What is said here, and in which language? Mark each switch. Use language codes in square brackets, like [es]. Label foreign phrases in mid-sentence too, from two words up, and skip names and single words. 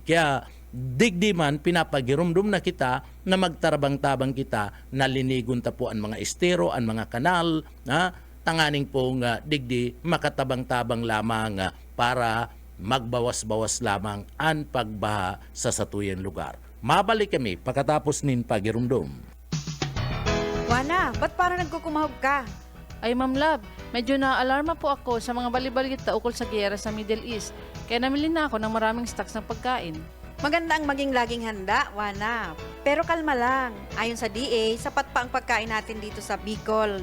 [bik] Kaya digdi man pinapagirumdum na kita na magtarabang-tabang kita, nalinigon ta po ang mga estero, ang mga kanal, tanganing pong digdi makatabang-tabang lamang para magbawas-bawas lamang ang pagbaha sa satuyang lugar. Mabalik kami pagkatapos nin pagirumdum. [tl] Wana, ba't parang nagkukumahog ka? Ay Ma'am Love, medyo na-alarma po ako sa mga balibalita ukol sa giyera sa Middle East. Kaya namili na ako ng maraming stocks ng pagkain. Maganda ang maging laging handa, Wana. Pero kalma lang. Ayon sa DA, sapat pa ang pagkain natin dito sa Bicol.